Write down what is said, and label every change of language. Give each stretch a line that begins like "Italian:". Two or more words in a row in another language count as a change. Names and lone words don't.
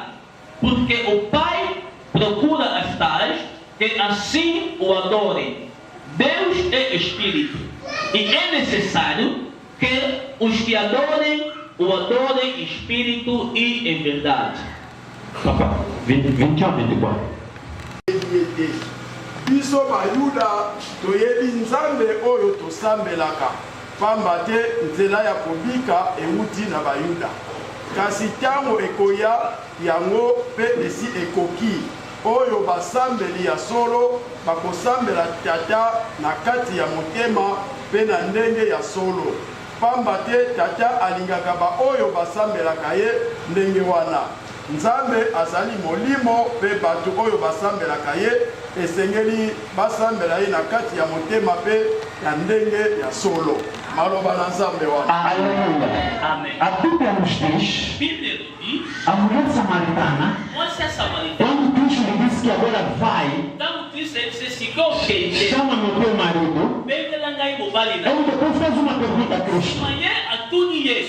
Portuguese: Porque o Pai procura as tais que assim o adorem. Deus é espírito, e é necessário que os que adorem o adorem em espírito e em verdade. Papá, 21 a 24.
Lingala: Biso bayuda toyebi nzambe oyo tosambelaka, pamba te nzela ya kobika euti na bayuda. Kasi ntango ekoya yango mpe esi ekoki, oyo basambeli ya solo bakosambela tata na kati ya motema mpe na ndenge ya solo. Pamba te tata alingaka baoyo basambelaka ye ndenge wana. Nzambe azali molimo mpe bato oyo basambelaka ye esengeli basambela ye na kati ya motema mpe ya ndenge ya solo. Maloba na Nzambe wana.
Portuguese: Aleluia. Amém. A Bíblia nos diz, a mulher samaritana, quando Cristo lhe disse que agora vai, chama no teu marido, ele depois fez uma pergunta a Cristo.